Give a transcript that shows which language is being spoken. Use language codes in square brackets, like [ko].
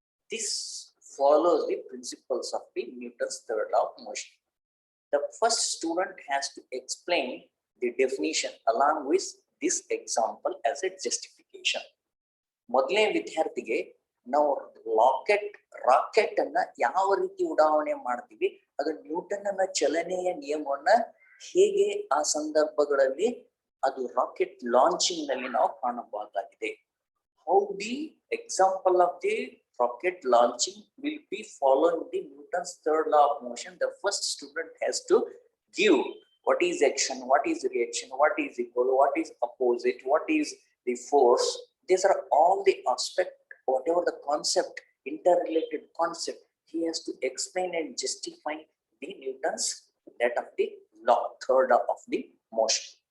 [en] This follows the principles of the Newton's third law of motion. The first student has to explain the definition along with this example as a justification. [kn] ಮೊದಲನೇ ವಿದ್ಯಾರ್ಥಿಗೆ ನಾವು rocket rocket ಅನ್ನ ಯಾವ ರೀತಿ ಉಡಾವಣೆ ಮಾಡ್ತೀವಿ, ಅದು ನ್ಯೂಟನ್ನ ಚಲನೆಯ ನಿಯಮವನ್ನ ಹೇಗೆ ಆ ಸಂದರ್ಭಗಳಲ್ಲಿ ಅದು ರಾಕೆಟ್ ಲಾಂಚಿಂಗ್ ನಲ್ಲಿ ನಾವು ಕಾಣಬಹುದಾಗಿದೆ. How the example of the [en] rocket launching will be following the Newton's third law of motion. The first student has to give what is action, what is reaction, what is equal, what is opposite, what is the force. These are all the aspect, whatever the concept, interrelated concept, he has to explain and justify the Newton's that of the law, third law of the motion.